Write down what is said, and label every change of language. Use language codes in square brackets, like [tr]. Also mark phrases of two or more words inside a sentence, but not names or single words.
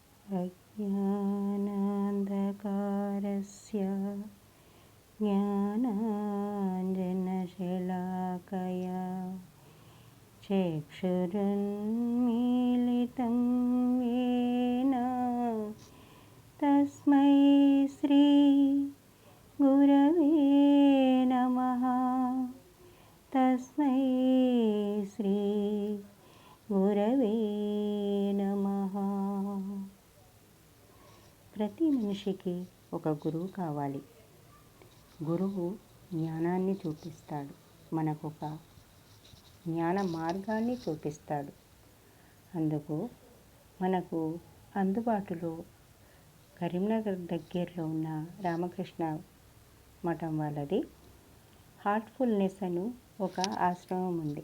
[sa] अज्ञानान्धकारस्य ज्ञानाञ्जनशलाकया चक्षुरुन्मीलितं येन तस्मै श्री गुरवे नमः। तस्मै श्री गुरवे नमः। [te] ప్రతి మనిషికి ఒక గురువు కావాలి. గురువు జ్ఞానాన్ని చూపిస్తాడు, మనకొక జ్ఞాన మార్గాన్ని చూపిస్తాడు. అందుకు మనకు అందుబాటులో కరీంనగర్ దగ్గరలో ఉన్న రామకృష్ణ మఠం వాళ్ళది హార్ట్ఫుల్నెస్ అని ఒక ఆశ్రమం ఉంది.